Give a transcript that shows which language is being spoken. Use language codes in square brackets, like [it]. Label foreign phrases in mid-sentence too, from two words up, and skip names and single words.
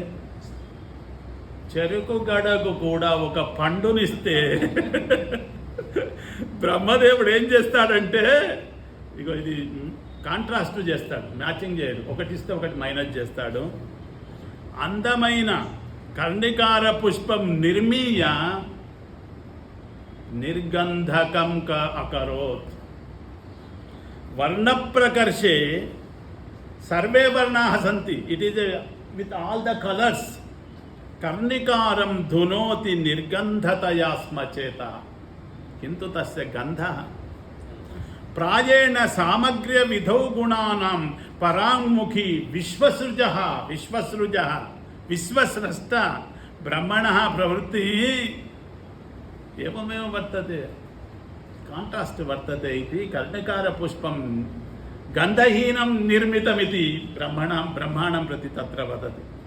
[te] చెరుకు గడకు కూడా ఒక పండునిస్తే బ్రహ్మదేవుడు ఏం చేస్తాడంటే, ఇగో ఇది కాంట్రాస్ట్ చేస్తాడు, మ్యాచింగ్ చేయడు, ఒకటి ఇస్తే ఒకటి మైనస్ చేస్తాడు. [sa] అందమైన కర్ణికార పుష్పం నిర్మీయ నిర్గంధకం అకరోత్. వర్ణప్రకర్షే सर्वे वर्णाः सन्ति, [en] it is with all the [sa] कलर्स, कर्णिकारं धुनोति निर्गन्धतया स्मचेत, किन्तु तस्य गन्धः प्रायेण सामग्र्य विधौ गुणानां पराङ्मुखी विश्वसृजः, विश्वसृजः विश्वस्रष्टा ब्रह्मणः प्रवृत्तिः एवमेव वर्तते, कांट्रास्ट वर्तते इति कर्णिकारपुष्पं गन्धहीनं निर्मितमिति ब्रह्माणं प्रति तत्र वदति.